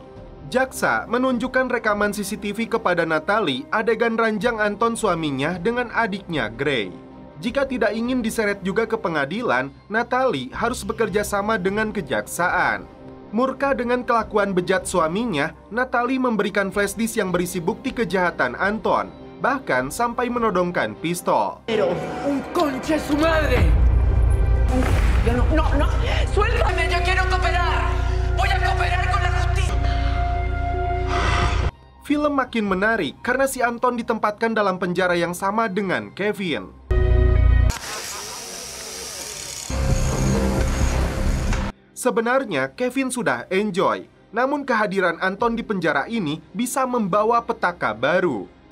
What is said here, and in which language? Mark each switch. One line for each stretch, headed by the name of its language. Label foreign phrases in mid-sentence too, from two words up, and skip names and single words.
Indonesian: Jaksa menunjukkan rekaman CCTV kepada Natalie adegan ranjang Anton suaminya dengan adiknya Gray. Jika tidak ingin diseret juga ke pengadilan, Natalie harus bekerja sama dengan kejaksaan. Murka dengan kelakuan bejat suaminya, Natalie memberikan flash disk yang berisi bukti kejahatan Anton, bahkan sampai menodongkan pistol.
Spanish: Un concha su madre. No, suéltame, yo quiero cooperar. Voy a cooperar con la justicia.
Indonesian: Film makin menarik karena si Anton ditempatkan dalam penjara yang sama dengan Kevin. Sebenarnya Kevin sudah enjoy, namun kehadiran Anton di penjara ini bisa membawa petaka baru.